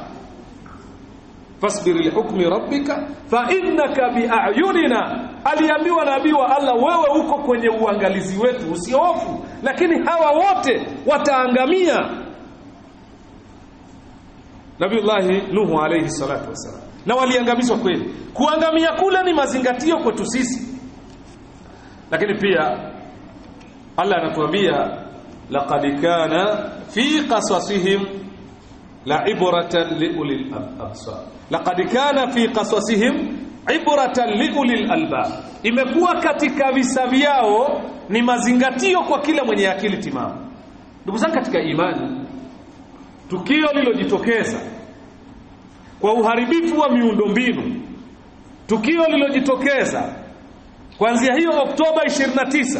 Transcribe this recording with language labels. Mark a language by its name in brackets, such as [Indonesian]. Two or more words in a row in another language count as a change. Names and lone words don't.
[Arabic] فاصبر لحكم ربك فإنك بأعيننا, [Swahili] aliambiwa nabii wa Allah, wewe uko kwenye uangalizi wetu, usihofu, lakini hawa wote wataangamia. [Arabic] نبي الله نوح عليه الصلاة والسلام, [Swahili] na waliangamizwa kweli. Kuangamia kule ni mazingatio kwetu sisi, lakini pia Allah anatuambia [Arabic] لقد كان في قصصهم لعبرة لأولي الأبصار لقد كان في قصصهم عبرة لأولي الألباب, [Swahili] imekuwa katika visa vyao ni mazingatio kwa kila mwenye akili timamu. Ndugu zangu katika imani, tukio lilojitokeza kwa uharibifu wa miundombinu tukio lilojitokeza kuanzia hiyo Oktoba 29